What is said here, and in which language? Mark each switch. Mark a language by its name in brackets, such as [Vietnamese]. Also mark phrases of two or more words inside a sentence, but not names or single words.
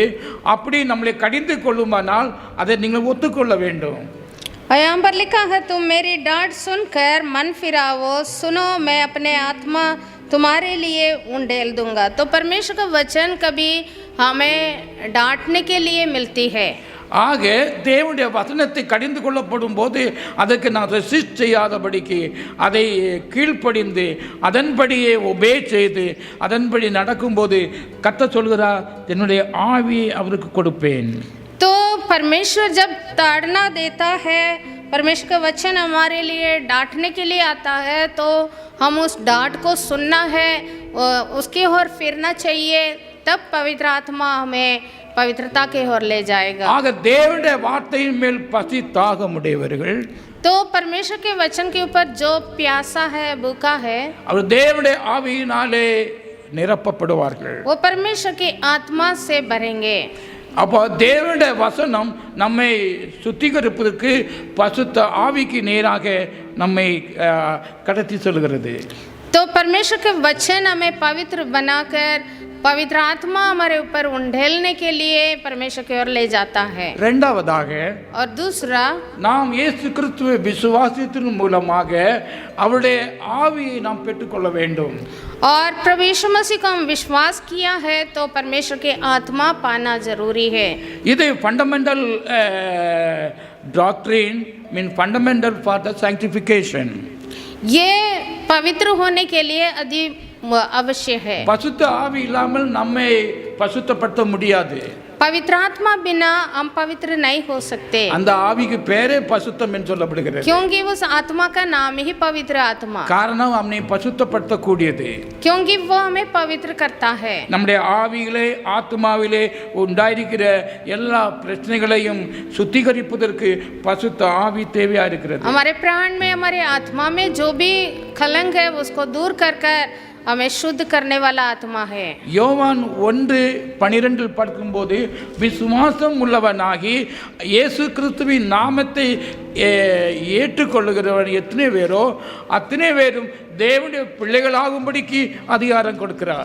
[Tamil] அப்படி நம்மளை கடிந்து கொள்ளுமானால் அதை நீங்கள் ஒத்துக்கொள்ள வேண்டும். [Hindi] यहाँ पर लिखा है, तुम मेरी डांट सुनकर मन फिराओ, सुनो मैं अपने आत्मा तुम्हारे लिए उंडेल दूंगा। तो परमेश्वर का वचन कभी हमें डांटने के लिए मिलती है। [Tamil] ஆக தேவனுடைய வசனத்தை கடிந்து கொள்ளப்படும் போது அதற்கு நான் ரெசிஸ்ட் செய்யாதபடிக்கு அதை கீழ்ப்படிந்து அதன்படியே ஒபே செய்து அதன்படி நடக்கும்போது கர்த்தர் சொல்கிறார், என்னுடைய ஆவியை அவருக்கு கொடுப்பேன். [Hindi] तो परमेश्वर जब ताड़ना देता है, परमेश्वर का वचन हमारे लिए डांटने के लिए आता है, तो हम उस डांट को सुनना है, उसकी ओर फिरना चाहिए, तब पवित्र आत्मा हमें पवित्रता के ओर ले जाएगा। [Tamil] ஆக தேவனுடைய வார்த்தையின் மேல் பசி தாகமுடையவர்கள் [Hindi] तो परमेश्वर के वचन के ऊपर जो प्यासा है, भूखा है, [Tamil] அவர் தேவனுடைய ஆவியினாலே நிரப்பப்படுவார்கள். [Hindi] वो परमेश्वर की आत्मा से भरेंगे। [Tamil] அப்போ தேவனுடைய வசனம் நம்மை சுத்திகரிப்பதற்கு பசுத்த ஆவிக்கு நேராக நம்மை கடத்தி செல்கிறது. [Hindi] तो परमेश्वर के वचन हमें पवित्र बनाकर पवित्र आत्मा हमारे ऊपर उंडेलने के लिए परमेश्वर की ओर ले जाता है। [Tamil] இரண்டாவதாக [Hindi] और दूसरा, [Tamil] நாம் இயேசு கிறிஸ்துவை விசுவாசத்தின் மூலமாக அவருடைய ஆவியை நாம் பெற்றுக்கொள்ள வேண்டும். [Hindi] और प्रभु यीशु मसीह को हम विश्वास किया है तो परमेश्वर की आत्मा पाना जरूरी है। [English] இது fundamental doctrine mean fundamental for the sanctification. [Hindi] ये पवित्र होने के लिए अति अवश्य है। [Tamil] பசுத்த ஆவி இல்லாமல் நம்மை பசுத்தப்படுத்த முடியாது. [Hindi] पवित्र आत्मा बिना हम पवित्र नहीं हो सकते, [Tamil] அந்த ஆவிக்கு பேரே பசுத்தம் என்று சொல்லப்படுகிறது. [Hindi] क्योंकि उस आत्मा का नाम ही पवित्र आत्मा, [Tamil] காரணம் நம்மை பசுத்தப்படுத்தக்கூடியது. [Hindi] क्योंकि वो हमें पवित्र करता है। [Tamil] நம்முடைய ஆவியிலே ஆத்மாவிலே உண்டாயிருக்கிற எல்லா பிரச்சனைகளையும் சுத்திகரிப்பதற்கு பசுத்த ஆவி தேவையா இருக்கிறது. [Hindi] हमारे प्राण में, हमारे आत्मा में जो भी कलंक है उसको दूर कर कर हमें शुद्ध करने वाला आत्मा है। [Tamil] யோவான் 1:12 படிக்கும்போது விசுவாசம் உள்ளவனாகி இயேசு கிறிஸ்துவின் நாமத்தை ஏற்றுக்கொள்ளுகிறவன் எத்தனை பேரோ அத்தனை பேரும் தேவனுடைய பிள்ளைகளாகும்படிக்கு அதிகாரம் கொடுக்கிறார்.